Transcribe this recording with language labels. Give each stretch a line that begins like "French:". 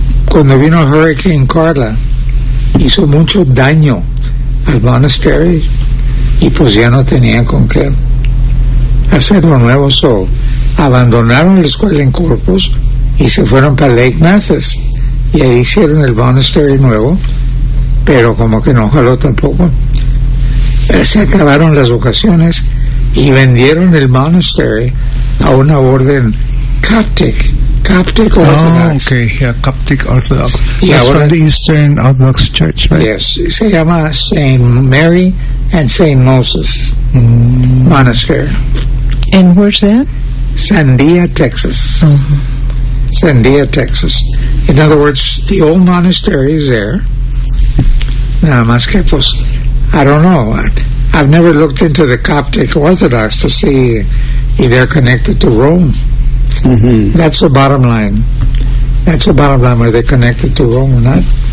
Spanish: Cuando vino el Hurricane Carla, hizo mucho daño al monastery y pues ya no tenía con qué hacerlo nuevo, so abandonaron la escuela en Corpus y se fueron para Lake Mathis, y ahí hicieron el monastery nuevo, pero como que no jaló tampoco. Se acabaron las ocasiones y vendieron el monastery a una orden Coptic Orthodox.
English: Oh, okay, yeah, Coptic Orthodox. Y that's ahora, from the Eastern Orthodox Church, right?
Spanish: Yes, se llama St. Mary and St. Moses Monastery.
English: And where's that? Sandia, Texas. Sandia, Texas. In other words, the old monastery is there.
Spanish: Nada más que, pues,
English: I don't know. I've never looked into the Coptic Orthodox to see if they're connected to Rome. Mm-hmm. That's the bottom line. That's the bottom line. Are they connected to Rome or not?